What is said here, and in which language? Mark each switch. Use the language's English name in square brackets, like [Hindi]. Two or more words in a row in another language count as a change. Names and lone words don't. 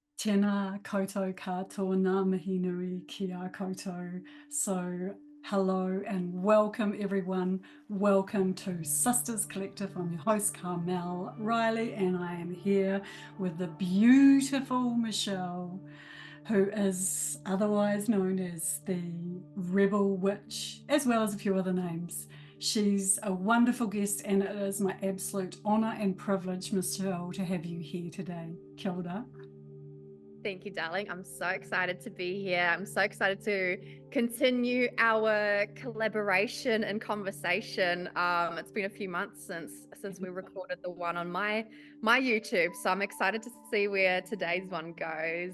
[Māori] Tēnā koutou katoa ngā mihi nui ki a koutou. [English] So hello and welcome everyone. Welcome to Sisters Collective. I'm your host Carmel Riley and I am here with the beautiful Michelle, who is otherwise known as the Rebel Witch, as well as a few other names. She's a wonderful guest and it is my absolute honour and privilege, Michelle, to have you here today. [Māori] Kia ora. [English] Thank you, darling. I'm so excited to be here. I'm so excited to continue our collaboration and conversation. It's been a few months since we recorded the one on my YouTube, so I'm excited to see where today's one goes.